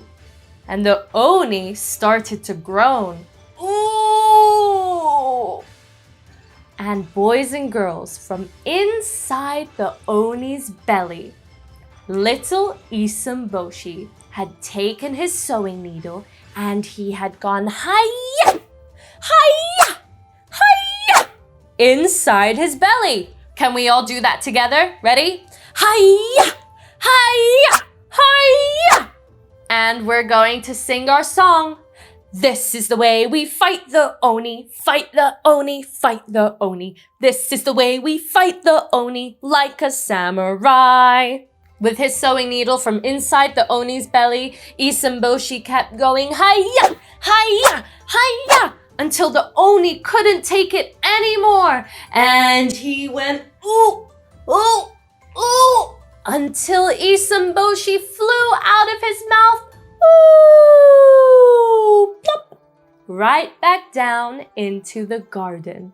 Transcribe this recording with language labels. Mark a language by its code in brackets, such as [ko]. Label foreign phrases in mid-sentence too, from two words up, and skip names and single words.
[en] And the Oni started to groan. Ooh! And boys and girls, from inside the Oni's belly, little Issun Boshi had taken his sewing needle and he had gone hi-ya, hi-ya, hi-ya, inside his belly. Can we all do that together? Ready? Hi-ya, hi-ya, hi-ya. And we're going to sing our song. This is the way we fight the Oni, fight the Oni, fight the Oni. This is the way we fight the Oni like a samurai. With his sewing needle from inside the Oni's belly, Issun Boshi kept going hi-ya, hi-ya, hi-ya, until the Oni couldn't take it anymore. And he went ooh, ooh, ooh, until Issun Boshi flew out of his mouth. Ooh, plop, right back down into the garden.